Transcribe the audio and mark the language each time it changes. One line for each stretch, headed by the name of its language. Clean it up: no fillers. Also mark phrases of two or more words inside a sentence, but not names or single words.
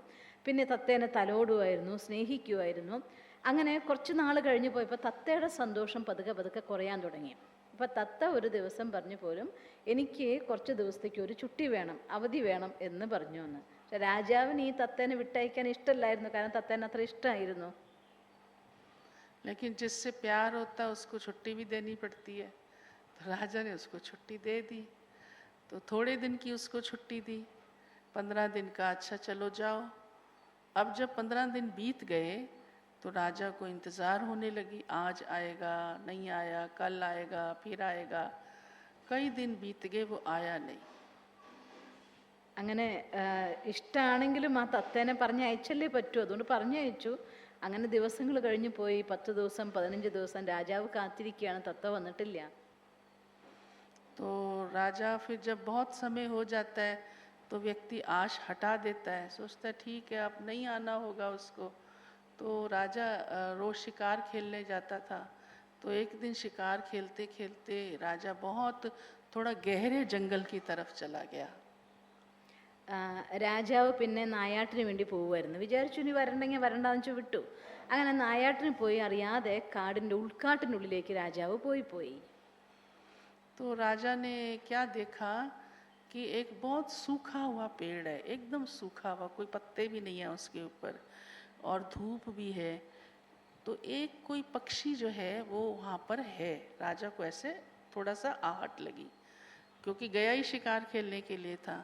Malayalam: പിന്നെ തത്തേനെ തലോടുമായിരുന്നു, സ്നേഹിക്കുമായിരുന്നു. അങ്ങനെ കുറച്ച് നാൾ കഴിഞ്ഞ് പോയപ്പോൾ തത്തയുടെ സന്തോഷം പതുക്കെ പതുക്കെ കുറയാൻ തുടങ്ങി. അപ്പോൾ തത്ത ഒരു ദിവസം പറഞ്ഞു പോലും എനിക്ക് കുറച്ച് ദിവസത്തേക്ക് ഒരു ചുട്ടി വേണം, അവധി വേണം എന്ന് പറഞ്ഞു എന്ന്. പക്ഷെ രാജാവിന് ഈ തത്തേനെ വിട്ടയക്കാൻ ഇഷ്ടമല്ലായിരുന്നു, കാരണം തത്തേനെ അത്ര ഇഷ്ടമായിരുന്നു.
Hindi: लेकिन जिससे प्यार होता है उसको छुट्टी भी देनी पड़ती है। तो राजा ने उसको छुट्टी दे दी। तो थोड़े दिन की उसको छुट्टी दी, 15 दिन का। अच्छा चलो जाओ। अब जब 15 दिन बीत गए तो राजा को इंतज़ार होने लगी, आज आएगा नहीं आया, कल आएगा फिर आएगा। कई दिन बीत गए, वो आया नहीं।
Malayalam: അങ്ങനെ ഇഷ്ടമാണെങ്കിലും ആ തത്തേനെ പറഞ്ഞയച്ചല്ലേ പറ്റൂ, അതുകൊണ്ട് പറഞ്ഞയച്ചു. അങ്ങനെ ദിവസങ്ങൾ കഴിഞ്ഞു പോയി. 10 ദിവസം 15 ദിവസം രാജാവ് കാത്തിരിക്കുകയാണ്, തത്ത വന്നിട്ടില്ല.
Hindi: तो राजा फिर जब बहुत समय हो जाता है तो व्यक्ति आश हटा देता है, सोचता है ठीक है अब नहीं आना होगा उसको। तो राजा रोज शिकार खेलने जाता था। तो एक दिन शिकार खेलते खेलते राजा बहुत थोड़ा गहरे जंगल की तरफ चला गया।
Malayalam: രാജാവ് പിന്നെ നായാട്ടിന് വേണ്ടി പോവുമായിരുന്നു. വിചാരിച്ചു ഇനി വരണ്ടെങ്കിൽ വരണ്ടാന്ന് വെച്ച് വിട്ടു. അങ്ങനെ നായാട്ടിന് പോയി അറിയാതെ കാടിൻ്റെ ഉൾക്കാട്ടിനുള്ളിലേക്ക് രാജാവ് പോയി.
Hindi: तो राजा ने क्या देखा कि एक बहुत सूखा हुआ पेड़ है, एकदम सूखा हुआ, कोई पत्ते भी नहीं है उसके ऊपर और धूप भी है। तो एक कोई पक्षी जो है वो वहाँ पर है। राजा को ऐसे थोड़ा सा आहट लगी क्योंकि गया ही शिकार खेलने के लिए था।